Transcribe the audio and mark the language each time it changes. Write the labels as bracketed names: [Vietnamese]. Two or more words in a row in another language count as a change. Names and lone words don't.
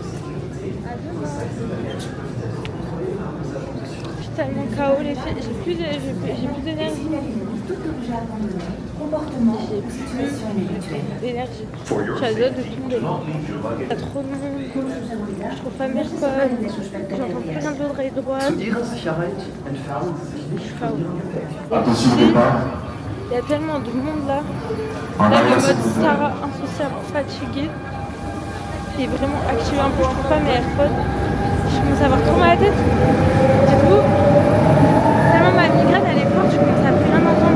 [French] Je suis tellement KO les filles. J'ai plus d'énergie. J'ai plus d'énergie. J'adore de tomber. Il y a trop de monde. Je trouve pas mes records. J'entends plus rien de l'oreille droite. [German] Zu Ihrer Sicherheit entfernen Sie sich nicht [French] KO. Attention au départ. Il y a tellement de monde là. En Là, le arrière, s'il mode vous plaît. Sarah insociable fatiguée qui est vraiment activé un peu. Je trouve pas mes AirPods. Je commence à avoir trop mal à la tête. Du coup, tellement ma migraine elle est forte, je commence à plus rien entendre.